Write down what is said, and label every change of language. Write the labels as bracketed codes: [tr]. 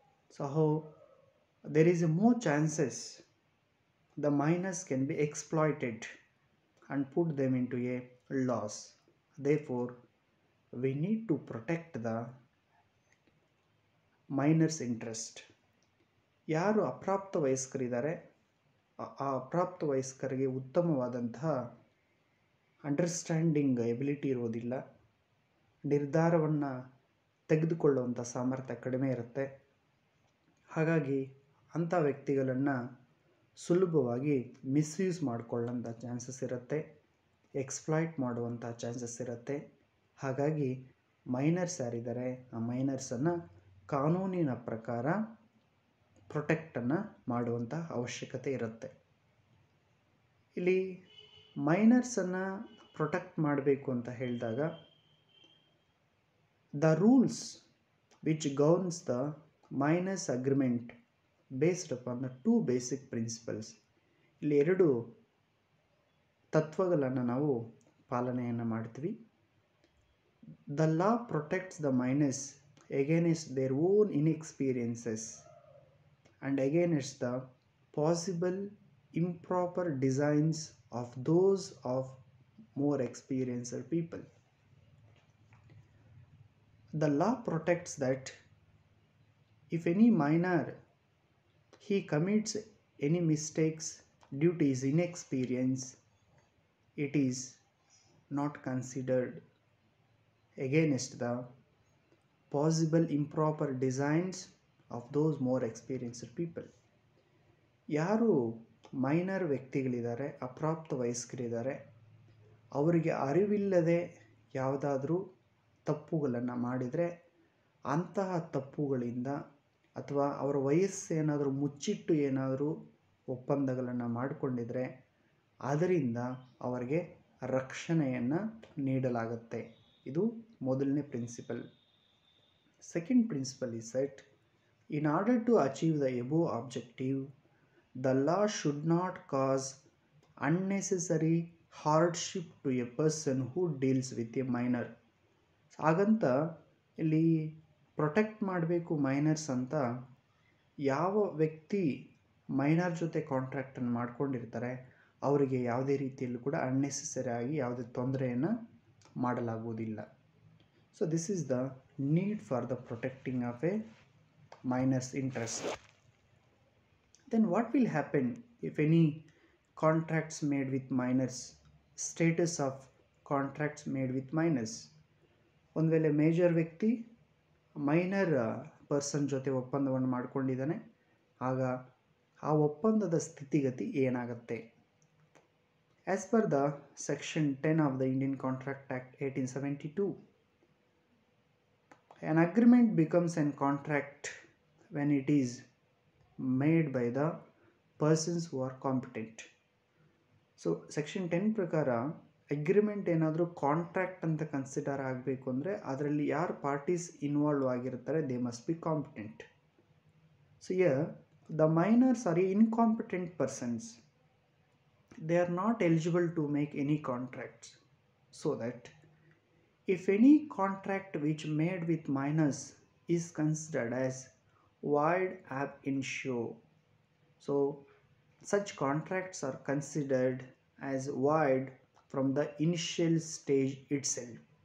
[en] So there is more chances the minors can be exploited and put them into a loss. Therefore we need to protect the minors interest. [kn] ಯಾರು ಅಪ್ರಾಪ್ತ ವಯಸ್ಕರಿದ್ದಾರೆ ಆ ಅಪ್ರಾಪ್ತ ವಯಸ್ಕರಿಗೆ ಉತ್ತಮವಾದಂತಹ understanding ability ಇರೋದಿಲ್ಲ, ನಿರ್ಧಾರವನ್ನು ತೆಗೆದುಕೊಳ್ಳುವಂಥ ಸಾಮರ್ಥ್ಯ ಕಡಿಮೆ ಇರುತ್ತೆ. ಹಾಗಾಗಿ ಅಂಥ ವ್ಯಕ್ತಿಗಳನ್ನು ಸುಲಭವಾಗಿ ಮಿಸ್ಯೂಸ್ ಮಾಡಿಕೊಳ್ಳೋಂಥ ಚಾನ್ಸಸ್ ಇರುತ್ತೆ, ಎಕ್ಸ್ಪ್ಲಾಯ್ಟ್ ಮಾಡುವಂಥ ಚಾನ್ಸಸ್ ಇರುತ್ತೆ. ಹಾಗಾಗಿ ಮೈನರ್ಸ್ ಯಾರಿದ್ದಾರೆ ಆ ಮೈನರ್ಸನ್ನು ಕಾನೂನಿನ ಪ್ರಕಾರ ಪ್ರೊಟೆಕ್ಟನ್ನು ಮಾಡುವಂಥ ಅವಶ್ಯಕತೆ ಇರುತ್ತೆ. ಇಲ್ಲಿ ಮೈನರ್ಸನ್ನು ಪ್ರೊಟೆಕ್ಟ್ ಮಾಡಬೇಕು ಅಂತ ಹೇಳಿದಾಗ [en] The rules which governs the minors agreement based upon the two basic principles. [kn] ಇಲ್ಲಿ ಎರಡು ತತ್ವಗಳನ್ನು ನಾವು ಪಾಲನೆಯನ್ನು ಮಾಡ್ತೀವಿ. [en] The law protects the minors against their own inexperiences and against the possible improper designs of those of more experienced people. The law protects that if any minor he commits any mistakes due to his inexperience, it is not considered against the possible improper designs of those more experienced people. [kn] ಯಾರು minor ವ್ಯಕ್ತಿಗಳಿದ್ದಾರೆ, ಅಪ್ರಾಪ್ತ ವಯಸ್ಕರಿದ್ದಾರೆ, ಅವರಿಗೆ ಅರಿವಿಲ್ಲದೆ ಯಾವುದಾದ್ರೂ ತಪ್ಪುಗಳನ್ನು ಮಾಡಿದರೆ ಅಂತಹ ತಪ್ಪುಗಳಿಂದ ಅಥವಾ ಅವರ ವಯಸ್ಸೇನಾದರೂ ಮುಚ್ಚಿಟ್ಟು ಏನಾದರೂ ಒಪ್ಪಂದಗಳನ್ನು ಮಾಡಿಕೊಂಡಿದ್ರೆ ಅದರಿಂದ ಅವರಿಗೆ ರಕ್ಷಣೆಯನ್ನು ನೀಡಲಾಗುತ್ತೆ. ಇದು ಮೊದಲನೇ principal. [en] Second principle is that in order to achieve the above objective, the law should not cause unnecessary hardship to a person who deals with a minor. [kn] ಹಾಗಂತ ಇಲ್ಲಿ ಪ್ರೊಟೆಕ್ಟ್ ಮಾಡಬೇಕು ಮೈನರ್ಸ್ ಅಂತ ಯಾವ ವ್ಯಕ್ತಿ ಮೈನರ್ ಜೊತೆ ಕಾಂಟ್ರಾಕ್ಟನ್ನು ಮಾಡ್ಕೊಂಡಿರ್ತಾರೆ ಅವರಿಗೆ ಯಾವುದೇ ರೀತಿಯಲ್ಲೂ ಕೂಡ ಅನ್ನೆಸೆಸರಿ ಆಗಿ ಯಾವುದೇ ತೊಂದರೆಯನ್ನು ಮಾಡಲಾಗುವುದಿಲ್ಲ. [en] So this is the need for the protecting of a minor's interest. Then what will happen if any contracts made with minors? Status of contracts made with minors. [kn] ಒಂದು ವೇಳೆ ಮೇಜರ್ ವ್ಯಕ್ತಿ ಮೈನರ್ ಪರ್ಸನ್ ಜೊತೆ ಒಪ್ಪಂದವನ್ನು ಮಾಡಿಕೊಂಡಿದ್ದಾನೆ, ಆಗ ಆ ಒಪ್ಪಂದದ ಸ್ಥಿತಿಗತಿ ಏನಾಗುತ್ತೆ? [en] As per the section 10 of the Indian contract act 1872, an agreement becomes a contract when it is made by the persons who are competent. [kn] So section 10 ಪ್ರಕಾರ ಅಗ್ರಿಮೆಂಟ್ ಏನಾದರೂ ಕಾಂಟ್ರಾಕ್ಟ್ ಅಂತ ಕನ್ಸಿಡರ್ ಆಗಬೇಕು ಅಂದರೆ ಅದರಲ್ಲಿ ಯಾರು ಪಾರ್ಟೀಸ್ ಇನ್ವಾಲ್ವ್ ಆಗಿರ್ತಾರೆ [en] They must be competent. So here the minors are incompetent persons, they are not eligible to make any contracts. So that if any contract which made with minors is considered as void ab initio, so such contracts are considered as void from the initial stage itself.